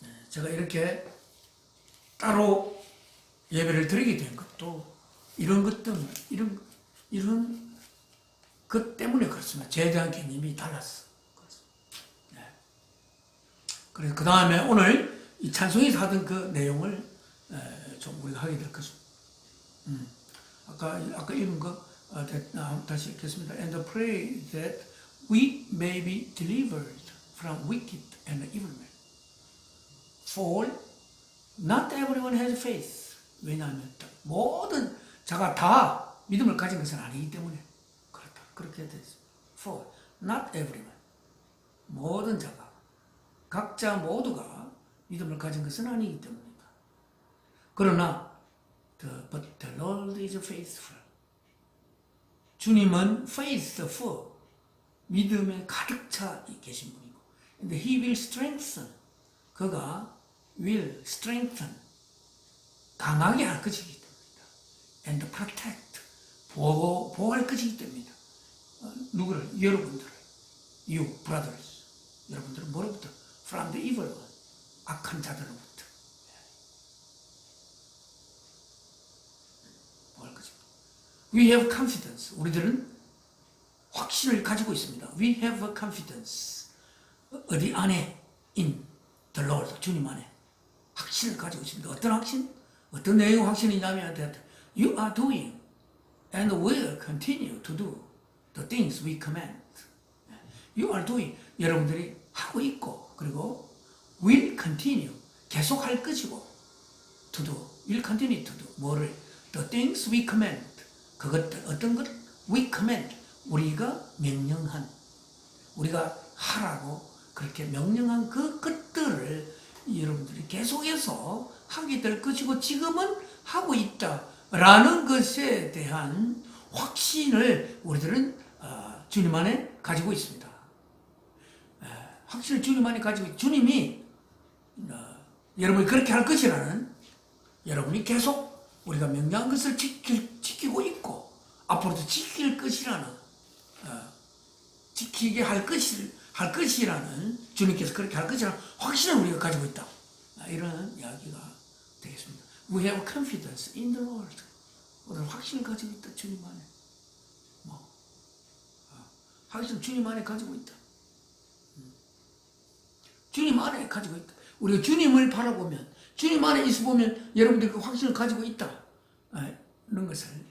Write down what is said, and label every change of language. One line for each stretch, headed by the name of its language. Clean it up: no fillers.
Korean: 제가 이렇게 따로 예배를 드리게 된 것도 이런 것 때문에, 이런 것 때문에 그렇습니다. 죄에 대한 개념이 달랐어. 그래서 그 다음에 오늘 이 찬송에서 하던 그 내용을 좀 우리가 하게 될 것입니다. 아까 읽은 거 다시 읽겠습니다.
English: And pray that we may be delivered from wicked and evil men. For not everyone has faith.
Korean: 왜냐하면 모든 자가 다 믿음을 가진 것은 아니기 때문에 그렇다. 그렇게 됐습니다.
English: For not everyone.
Korean: 모든 자가 각자 모두가 믿음을 가진 것은 아니기 때문이다. 그러나
English: but the Lord is faithful.
Korean: 주님은 faithful. 믿음에 가득 차 계신 분이고
English: and He will strengthen.
Korean: 그가
English: will strengthen.
Korean: 강하게 할 것이기 때문이다.
English: and protect.
Korean: 보호할 것이기 때문이다. 누구를? 여러분들을.
English: You brothers.
Korean: 여러분들은 뭐로부터?
English: From the evil one.
Korean: 악한 자들로부터. 보호할 것입니다.
English: We have confidence.
Korean: 우리들은 확신을 가지고 있습니다.
English: We have a confidence.
Korean: 어디 안에?
English: In the Lord.
Korean: 주님 안에. 확신을 가지고 있습니다. 어떤 확신? 어떤 내용의 확신이냐면
English: You are doing and will continue to do the things we command. You are doing.
Korean: 여러분들이 하고 있고 그리고
English: will continue.
Korean: 계속 할 것이고
English: to do. will continue to do.
Korean: 뭐를?
English: The things we command.
Korean: 그것들 어떤 것?
English: We command.
Korean: 우리가 명령한, 우리가 하라고 그렇게 명령한 그 것들을 여러분들이 계속해서 하게 될 것이고 지금은 하고 있다라는 것에 대한 확신을 우리들은 주님 안에 가지고 있습니다. 확신을 주님 안에 가지고 있습니다. 주님이 여러분이 그렇게 할 것이라는, 여러분이 계속 우리가 명령한 것을 지키고 있고 앞으로도 지킬 것이라는, 지키게 할 것이라는, 주님께서 그렇게 할 것이라는 확신을 우리가 가지고 있다. 이런 이야기가 되겠습니다.
English: We have confidence in the Lord.
Korean: 우리는 확신을 가지고 있다. 주님 안에. 확신 주님 안에 가지고 있다. 주님 안에 가지고 있다. 우리가 주님을 바라보면, 주님 안에 있어 보면 여러분들 그 확신을 가지고 있다. 이런 것을.